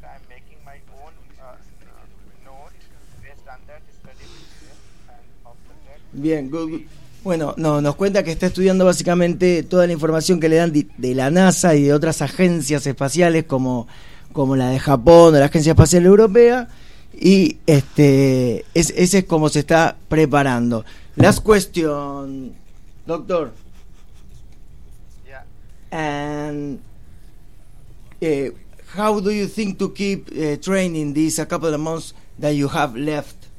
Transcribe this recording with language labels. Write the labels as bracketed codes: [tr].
[en] I'm making my own note based on that study material. And after that. [es] Bien, good. Bueno, no, nos cuenta que está estudiando básicamente toda la información que le dan de la NASA y de otras agencias espaciales como la de Japón o la Agencia Espacial Europea, y ese es como se está preparando. [en] Last question, doctor. Yeah. And how do you think to keep training these a couple of months that you have left?